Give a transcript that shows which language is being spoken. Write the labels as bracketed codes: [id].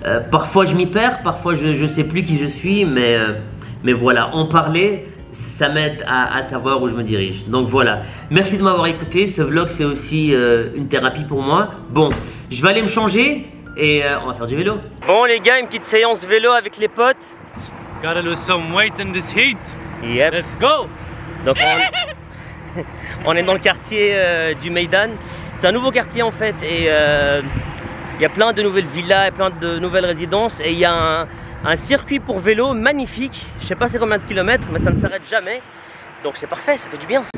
[fr] Parfois je m'y perds, parfois je ne sais plus qui je suis, mais voilà, en parler, ça m'aide à savoir où je me dirige. Donc voilà, merci de m'avoir écouté. Ce vlog c'est aussi une thérapie pour moi. Bon, je vais aller me changer et on va faire du vélo. Bon les gars, une petite séance vélo avec les potes. [en] Gotta lose some weight in this heat. Yep. Let's go. [fr] Donc on est dans le quartier du Meydan. C'est un nouveau quartier en fait, et il y a plein de nouvelles villas et plein de nouvelles résidences, et il y a un circuit pour vélo magnifique. Je sais pas c'est combien de kilomètres, mais ça ne s'arrête jamais. Donc c'est parfait, ça fait du bien.